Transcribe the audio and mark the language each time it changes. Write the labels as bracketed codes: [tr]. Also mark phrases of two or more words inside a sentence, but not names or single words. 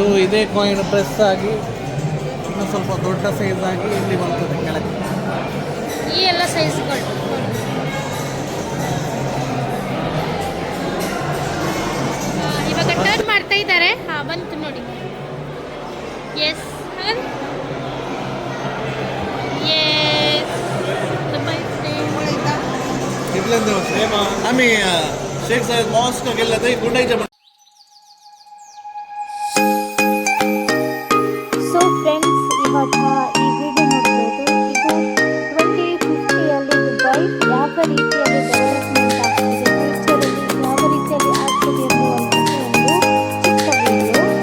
[kn] ಇದೇ ಕಾಯಿನ್ ಪ್ರೆಸ್ ಆಗಿ ಇನ್ನು ಸ್ವಲ್ಪ ದೊಡ್ಡ ಸೈಜ್ ಆಗಿ ಇಲ್ಲಿ ಬರ್ತದೆ ಕೆಳಗೆ. ಈ ಎಲ್ಲ ಸೈಜ್ಗಳು ಇವಾಗ ಟರ್ನ್ ಮಾಡ್ತಾ ಇದ್ದಾರೆ. ಬಂತು ನೋಡಿ. ಎಸ್ [mr] आम्ही शेख साहेब मॉस्क गेला तर गुंडाईच्या [en] so friends, [kn] ಇವಾಗ ಈ ವಿಡಿಯೋ ನೋಡ್ಬೋದು. ಇದು 2050ಯಲ್ಲಿ ದುಬೈ ಯಾವ ರೀತಿಯಲ್ಲಿ ಡೆವಲಪ್ಮೆಂಟ್ ಆಗ್ತಿದೆ, ಫ್ಯೂಚರಲ್ಲಿ ಯಾವ ರೀತಿಯಲ್ಲಿ ಆಗ್ತದೆ ಎನ್ನುವಂಥದ್ದು ಒಂದು ಚಿಕ್ಕ ವಿಡಿಯೋ.